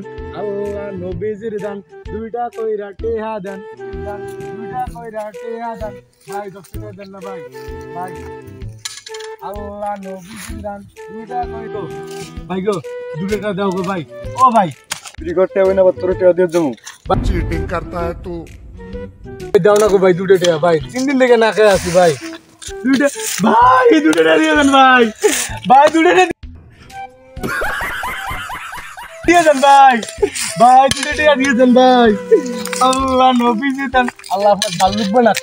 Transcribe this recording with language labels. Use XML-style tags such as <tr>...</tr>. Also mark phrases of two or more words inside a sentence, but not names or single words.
<bn>আল্লাহ নবীজির দান দুইটা কইরা টিয়া দেন দুইটা কইরা টিয়া দেন ভাই 10 টাকা দেন না ভাই ভাই আল্লাহ নবীজির দান দুইটা কই তো ভাই গো 2 টাকা দাও গো ভাই ও ভাই বিক্রি করতে হবে না তোর টাকা দিয়ে দেবো</bn> <hi>चीटिंग करता है तू</hi> <bn>দাও না গো ভাই 2 টাকা ভাই 3 দিন থেকে না খেয়ে আছি ভাই ভাই 2 টাকা দিয়ে দেন ভাই ভাই 2 টাকা দিয়ে দেন ভাই ভাই 2 টাকা দিয়ে দেন ভাই আল্লাহ নবী জি দেন আল্লাহ আপনার ভালো লিখবে না</bn>